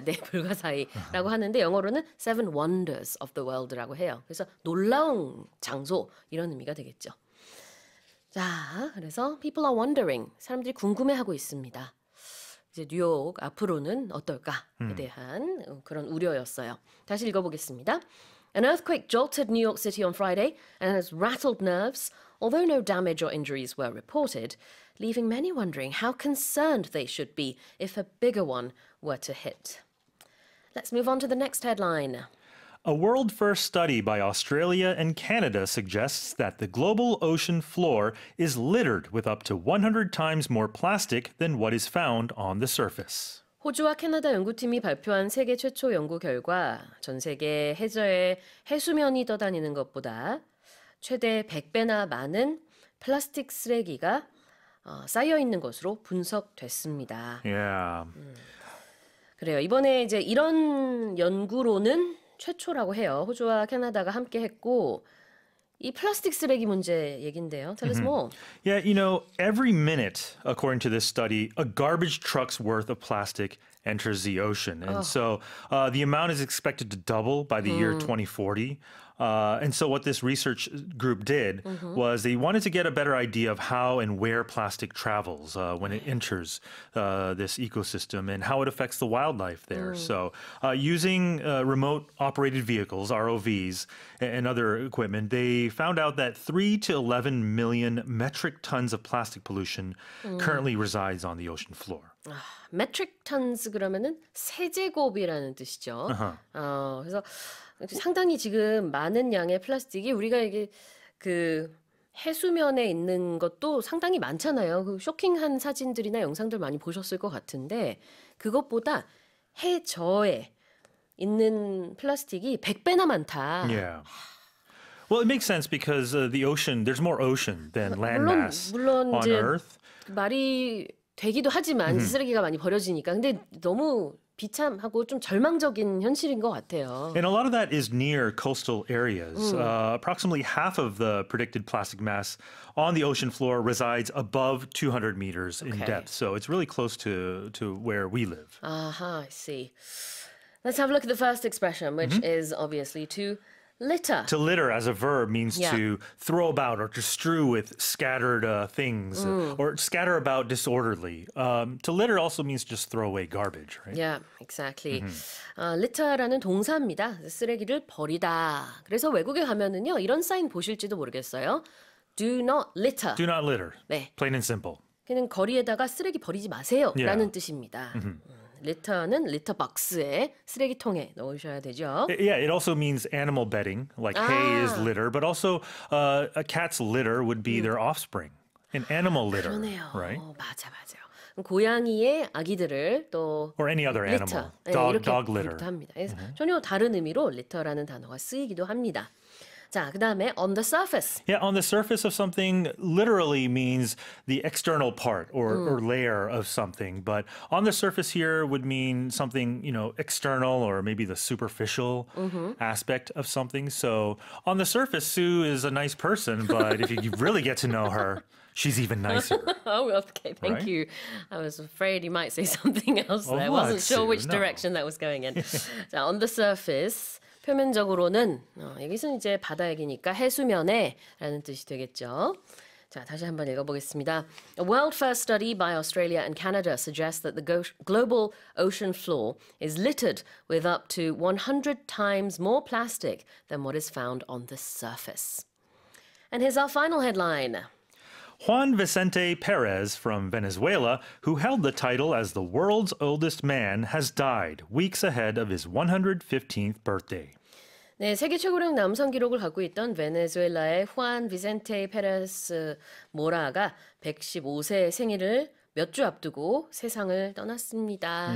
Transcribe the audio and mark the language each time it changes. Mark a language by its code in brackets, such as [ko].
[ko] 네, 불가사의라고 하는데 영어로는 Seven Wonders of the World라고 해요. 그래서 놀라운 장소 이런 의미가 되겠죠. 자, 그래서 [en] people are wondering. [ko] 사람들이 궁금해하고 있습니다. 이제 뉴욕 앞으로는 어떨까에 대한 그런 우려였어요. 다시 읽어보겠습니다. [en] An earthquake jolted New York City on Friday and has rattled nerves, although no damage or injuries were reported, leaving many wondering how concerned they should be if a bigger one were to hit. Let's move on to the next headline. A world-first study by Australia and Canada suggests that the global ocean floor is littered with up to 100 times more plastic than what is found on the surface. [ko] 호주와 캐나다 연구팀이 발표한 세계 최초 연구 결과 전 세계 해저에 해수면이 떠다니는 것보다 최대 100배나 많은 플라스틱 쓰레기가 쌓여 있는 것으로 분석됐습니다. [en] Yeah. [ko] 그래요. 이번에 이제 이런 연구로는 최초라고 해요. 호주와 캐나다가 함께 했고 이 플라스틱 쓰레기 문제 얘긴데요. [en] Tell us more. Yeah, you know, every minute, according to this study, a garbage truck's worth of plastic enters the ocean. And so the amount is expected to double by the year 2040. And so what this research group did was they wanted to get a better idea of how and where plastic travels when it enters this ecosystem and how it affects the wildlife there. So using remote operated vehicles, ROVs, and other equipment, they found out that 3 to 11 million metric tons of plastic pollution currently resides on the ocean floor. metric tons [ko] 그러면은 세제곱이라는 뜻이죠. 그래서 상당히 지금 많은 양의 플라스틱이 우리가 이게 그 해수면에 있는 것도 상당히 많잖아요. 그 쇼킹한 사진들이나 영상들 많이 보셨을 것 같은데 그것보다 해저에 있는 플라스틱이 100배나 많다. [en] Yeah. Well, it makes sense because the ocean, there's more ocean than land mass [ko] 물론 [en] on [ko] 이제 [en] Earth. [ko] 말이 되기도 하지만 쓰레기가 많이 버려지니까 근데 너무 비참하고 좀 절망적인 현실인 것 같아요. [en] And a lot of that is near coastal areas. Approximately half of the predicted plastic mass on the ocean floor resides above 200 meters in depth. So it's really close to where we live. I see. Let's have a look at the first expression, which is obviously to litter. To litter as a verb means Yeah. to throw about or to strew with scattered things or scatter about disorderly. To litter also means just throw away garbage, right? Yeah, exactly. [ko] litter라는 동사입니다. 쓰레기를 버리다. 그래서 외국에 가면은요, 이런 사인 보실지도 모르겠어요. [en] Do not litter. Do not litter. [ko] 네. [en] Plain and simple. [ko] 그냥 거리에다가 쓰레기 버리지 마세요. [en] Yeah. [ko] 라는 뜻입니다. litter는 litterbox에 쓰레기통에 넣으셔야 되죠. [en] Yeah, it also means animal bedding, like hay is litter, but also a cat's litter would be their offspring, an animal litter, [ko] 그러네요. [en] right? [ko] 맞아요. 고양이의 아기들을 또 [en] Or any other litter, animal, [ko] 네, [en] dog, [ko] 이렇게 [en] dog litter. [ko] 부르기도 합니다. 그래서 전혀 다른 의미로 litter라는 단어가 쓰이기도 합니다. 자, 그다음에 [en] on the surface. Yeah, on the surface of something literally means the external part or layer of something. But on the surface here would mean something, you know, external or maybe the superficial aspect of something. So on the surface, Sue is a nice person, but if you really get to know her, she's even nicer. Oh, okay, thank Right? you. I was afraid you might say something else there. I what, wasn't sure Sue? which No. direction that was going in. [ko] 자, [en] on the surface. [ko] 표면적으로는 여기서는 이제 바다 얘기니까 해수면에 라는 뜻이 되겠죠. 자, 다시 한번 읽어보겠습니다. [en] A world-first study by Australia and Canada suggests that the global ocean floor is littered with up to 100 times more plastic than what is found on the surface. And here's our final headline. Juan Vicente Perez from Venezuela, who held the title as the world's oldest man, has died weeks ahead of his 115th birthday. [ko] 네, 세계 최고령 남성 기록을 갖고 있던 베네수엘라의 후안 비센테 페레스 모라가 115세 생일을 몇 주 앞두고 세상을 떠났습니다.